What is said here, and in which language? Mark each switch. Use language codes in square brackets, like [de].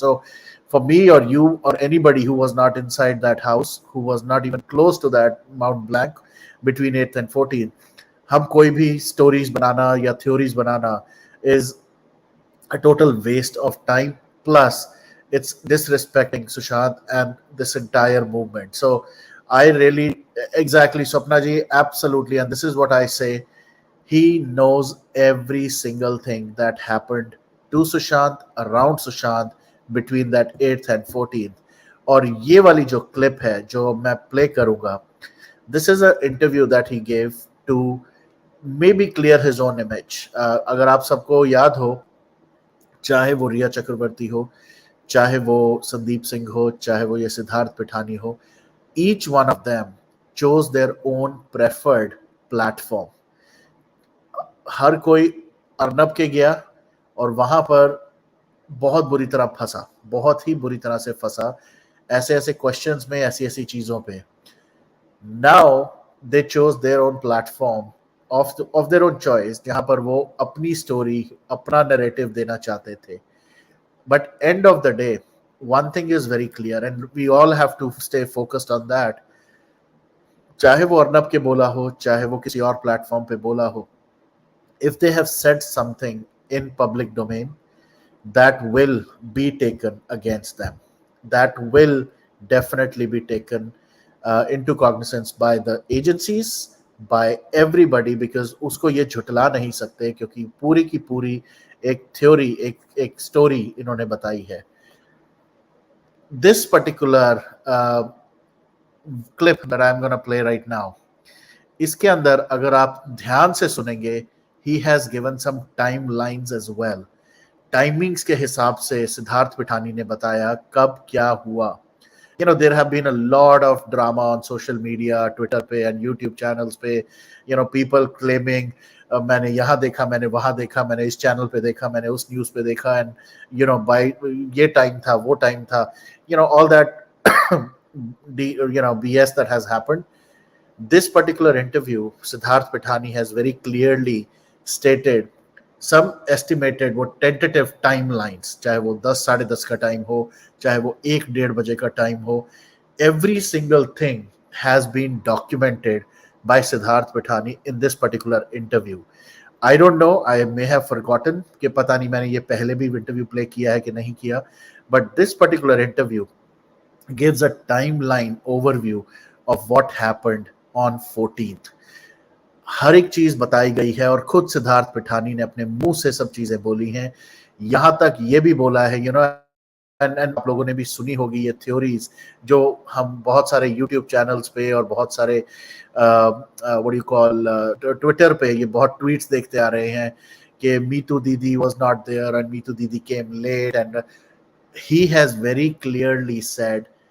[en] so for me और you और anybody who was not inside that house, who was not even close to that Mont Blanc between 8th and 14th, [hi] हम कोई भी stories बनाना या theories banana [en] Is a total waste of time, plus it's disrespecting Sushant and this entire movement. So I really, exactly, Swapna ji, absolutely, and this is what I say, he knows every single thing that happened to Sushant, around Sushant, between that 8th and 14th. [hi] और ये वाली जो clip है जो मैं play करूँगा, [en] this is an interview that he gave to maybe clear his own image. [hi] अगर आप सबको याद हो, चाहे वो रिया चक्रवर्ती हो, चाहे वो संदीप सिंह हो, चाहे वो ये सिद्धार्थ पिठानी हो, [en] each one of them chose their own preferred platform. [hi] हर कोई अर्नब के गया और वहां पर बहुत बुरी तरह फंसा, बहुत ही बुरी तरह से फंसा, ऐसे ऐसे क्वेश्चंस में, ऐसी ऐसी चीजों पे. [en] Now they chose their own platform of their own choice, [hi] जहां पर वो अपनी स्टोरी, अपना नैरेटिव देना चाहते थे. [en] But end of the day, one thing is very clear, and we all have to stay focused on that. [hi] चाहे वो अर्नब के बोला हो, चाहे वो किसी और प्लेटफॉर्म पे बोला हो, [en] if they have said something in public domain, that will be taken against them. That will definitely be taken into cognizance by the agencies, by everybody, because [hi] उसको ये झुटला नहीं सकते, क्योंकि पूरी की पूरी एक थ्योरी, एक स्टोरी इन्होंने बताई है. [en] This particular clip that I'm going to play right now, [hi] इसके अंदर अगर आप ध्यान से सुनेंगे, [en] he has given some timelines as well. [hi] Timings के हिसाब से सिद्धार्थ पिठानी ने बताया कब क्या हुआ. [en] There have been a lot of drama on social media, Twitter पे and YouTube channels पे, people claiming [hi] मैंने यहाँ देखा, मैंने वहाँ देखा, मैंने इस चैनल पे देखा, [en] मैंने उस न्यूज़ पे देखा, and by [hi] ये टाइम था, वो टाइम था, [en] all that BS that has happened. This particular interview, Siddharth Pithani has very clearly stated some estimated, वो tentative timelines, [hi] चाहे वो 10 साढ़े 10 का टाइम हो, [en] चाहे वो 1-1:30 बजे का टाइम हो, every single thing has been documented by Siddharth Pithani in this particular interview. I don't know, I may have forgotten [hi] कि पता नहीं मैंने ये पहले भी इंटरव्यू प्ले किया है कि नहीं किया, [en] but this particular interview gives a timeline overview of what happened on 14th. [hi] हर एक चीज बताई गई है और खुद सिद्धार्थ पिठानी ने अपने मुंह से सब चीजें बोली हैं. यहां तक ये भी बोला है, एंड आप लोगों ने भी सुनी होगी ये थ्योरीज, जो हम बहुत सारे यूट्यूब चैनल्स पे और बहुत सारे व्हाट यू कॉल ट्विटर पे ये बहुत ट्वीट्स देखते आ रहे हैं कि [en] Meetu didi was not there and Meetu didi came late, and he has very clearly said